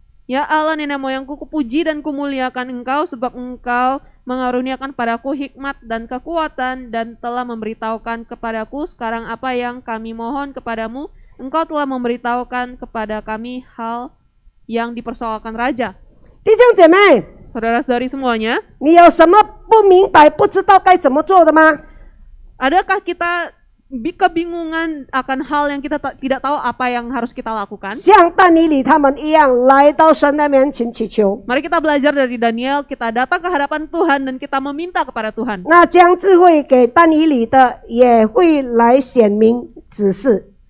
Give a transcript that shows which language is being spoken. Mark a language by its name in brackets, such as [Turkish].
[Indonesian] Ya Allah nenek moyangku, kupuji dan kumuliakan Engkau sebab Engkau mengaruniakan padaku hikmat dan kekuatan dan telah memberitahukan kepadaku sekarang apa yang kami mohon kepadamu. Engkau telah memberitahukan kepada kami hal yang dipersoalkan raja. [Chinese] 弟兄姐妹， [Indonesian] Saudara-saudari semuanya, [Chinese] 你有什么不明白、不知道该怎么做的吗？ [Indonesian] adakah kita kebingungan akan hal yang kita tidak tahu apa yang harus kita lakukan? [Chinese] 像但以理他们一样，来到神的面前祈求。 [Indonesian] Mari kita belajar dari Daniel, kita datang ke hadapan Tuhan dan kita meminta kepada Tuhan. [Chinese] 那将智慧给但以理的，也会来显明指示。